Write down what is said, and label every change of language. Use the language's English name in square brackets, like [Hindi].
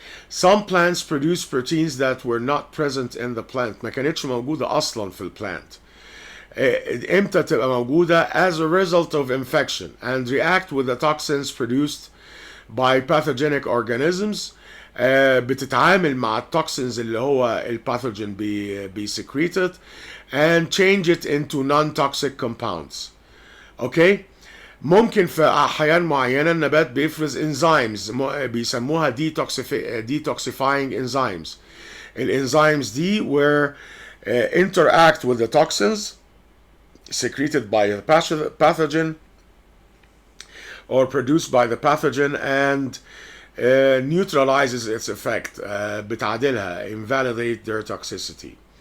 [English] Some plants produce proteins that were not present in the plant، [Arabic] ما كانتش موجودة أصلا في البلانت. امتى تبقى موجودة؟ [English] as a result of infection and react with the toxins produced by pathogenic organisms. [Arabic] بتتعامل مع التوكسينز اللي هو الباثوجين بيسكريتد [English] and change it into non-toxic compounds. [Arabic] اوكي؟ ممكن في احيان معينه النبات بيفرز انزيمز بيسموها detoxifying enzymes. الانزيمز دي [English] where interact with the toxins secreted by the pathogen or produced by the pathogen and neutralizes its effect. [Arabic] بتعدلها [English] invalidate their toxicity.